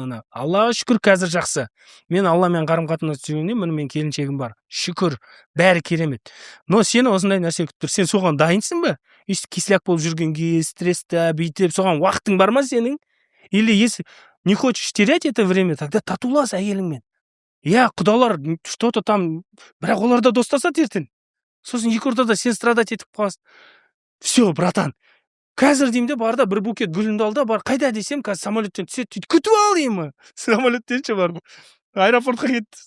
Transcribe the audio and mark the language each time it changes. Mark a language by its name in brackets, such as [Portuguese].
[Kazakh] Аллаға шүкір, қазір жақсы. Мен Алламен қарым-қатынас жүргенде, міне мен келіншегім бар. Шүкір, бәрі керемет. Но сені осындай нәрсе күтіп тұр. Сен соған дайынсың ба? Кисляк болып жүргенге, стресста, бүйтіп, соған уақытың бар ма сенің? [Russian] Или если не хочешь терять это время, тогда [Kazakh] татулас әйеліңмен. Құдалар что-то там, бірақ олар да достасады ертең. Сосын екі ортада сен страдать етіп қаласың. [Russian] Все, братан. [Kazakh] Қазір деймін де, барда бір букет гүлінді алда, бар, қайда десем, қазір самолеттен түседі, күтіп ал деймін. Самолеттен ше бар. Аэропортқа кетті.